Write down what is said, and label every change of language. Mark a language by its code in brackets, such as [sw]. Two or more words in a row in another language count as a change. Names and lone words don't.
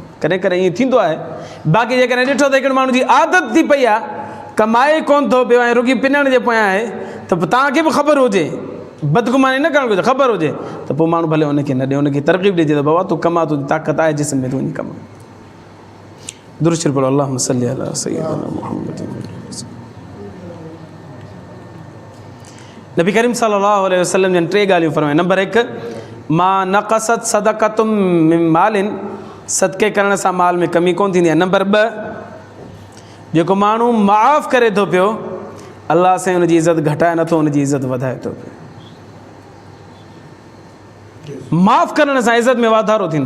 [sd] कॾहिं कॾहिं ईअं थींदो आहे। बाक़ी जेकॾहिं ॾिठो त हिकिड़े माण्हू जी आदत थी पई आहे, कमाए कोन थो पियो ऐं रुॻी पिनण जे पोयां आहे, त तव्हांखे बि ख़बर हुजे, बदगुमानी न करणु घुरिजे, ख़बर हुजे त पोइ माण्हू भले हुनखे न ॾिए, हुनखे तरक़ीब ॾिजे त बाबा तूं कमा, तुंहिंजी ताक़त आहे जिस्म में, तूं वञी कमा। दुरूद शरीफ़ पढ़ो, [ar] اللهم صل على سيدنا محمد. [sd] नबी करीम [ar] صلى الله عليه وسلم [sd] जन टे ॻाल्हियूं फरमायूं। नंबर 1, [ar] ما نقصت صدقة من مال, [sd] सदके करण सां माल में कमी कोन थींदी आहे। नंबर 2, जेको माण्हू माफ़ करे थो पियो अलाह सां हुनजी इज़त घटाए नथो, हुनजी इज़त वधाए थो पियो। माफ़ करण सां इज़त में वाधारो थींदो।